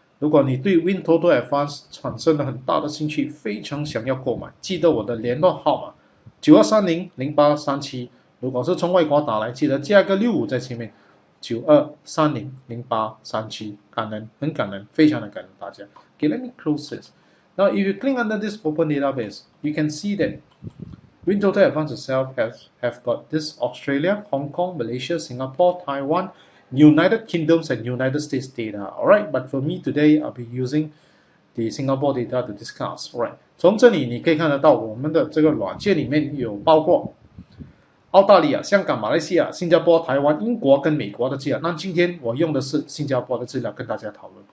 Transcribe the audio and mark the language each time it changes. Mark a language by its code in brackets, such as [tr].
[zh] 如果你对 WinToto Advanced 产生了很大的兴趣，非常想要购买，记得我的联络号码92300837。如果是从外国打来，记得加个65在前面，92300837。感恩，很感恩，非常的感恩大家。 [en] Okay, let me close this. Now, if you click under this open database, you can see that WinToto Advanced itself have got this Australia, Hong Kong, Malaysia, Singapore, Taiwan, United Kingdoms, and United States data. Alright, but for me today, I'll be using the Singapore data to discuss. Alright, [zh] 从这里你可以看得到我们的这个软件里面有包括澳大利亚、香港、马来西亚、新加坡、台湾、英国跟美国的资料。那今天我用的是新加坡的资料跟大家讨论。